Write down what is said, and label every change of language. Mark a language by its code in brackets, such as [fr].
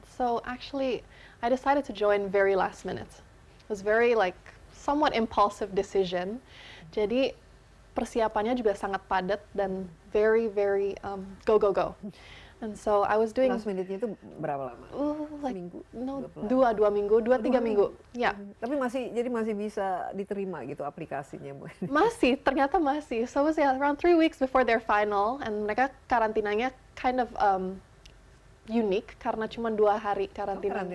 [en] So actually, I decided to join very last minute. It was very like somewhat impulsive decision. [id] Jadi persiapannya juga sangat padat dan [en] very go go go. And so I was doing [id] Last minute-nya itu berapa lama? [en] like [id] Seminggu? [en] no, [id] Dua dua minggu, tiga minggu. Ya. Tapi masih bisa diterima gitu aplikasinya, Bu. Ternyata masih. [en] So it was around 3 weeks before their final, and [id] mereka karantinanya [en] kind of unique [id] karena cuma 2 hari karantina.